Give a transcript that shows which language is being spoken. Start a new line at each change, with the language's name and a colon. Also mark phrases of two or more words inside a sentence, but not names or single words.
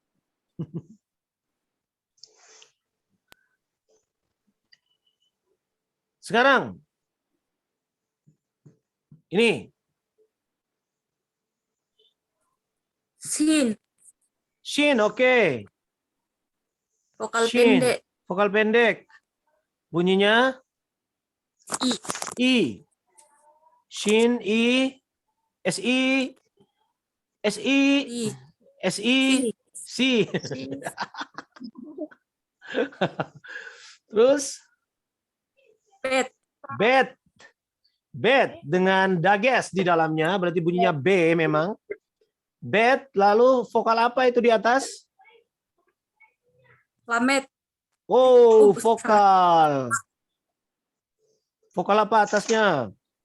Indonesian: Sekarang ini Sin. shin, oke. Vokal Shin. pendek. Vokal pendek. Bunyinya I. I. Shin, I, SI, SI, I. SI, Si. Si. Terus Bet. bet. Bet dengan dages di dalamnya, berarti bunyinya B memang. Bet, lalu vokal apa itu di atas? Lamet. Oh, Ups, vokal. Vokal apa atasnya?